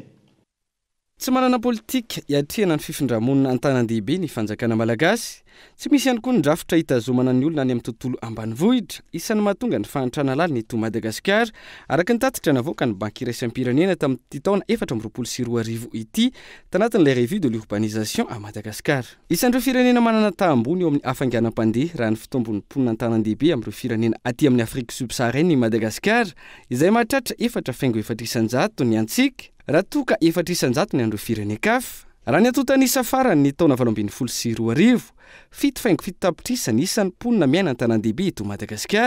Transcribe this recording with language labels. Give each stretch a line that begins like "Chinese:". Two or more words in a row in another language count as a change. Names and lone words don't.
Malagasy: Tsy manana politika hiatrehana ny fifindramonina an-tanan-dehibe ny fanjakana malagasy, tsy misy ihany koa ny drafitra hitazomana ny olona any amin'ny tontolo ambanivohitra, isan'ny mahatonga ny fahantrana lalina eto Madagasikara, araka ny tatitra navoaka ny banky iraisam-pirenena tamin'ity taona 2024 ity tanatin'ilay
French: revue de l'urbanisation à
Malagasy: Madagasikara. Isan'ireo firenena manana tahambony eo amin'ny hafainganam-pandeha raha ny fitombon'ny mponina an-tanan-dehibe amin'ireo firenena aty amin'ny
French: Afrique subsaharienne
Malagasy: ny Madagasikara, izay mahatratra 4,400 ny antsika, raha toka 400 ny andro firenekafa. Raha ny atotanisa farany ny taona 2022, 7,7 tapitrisa ny isan'ny mponina miaina an-tanan-dehibe eto Madagasikara.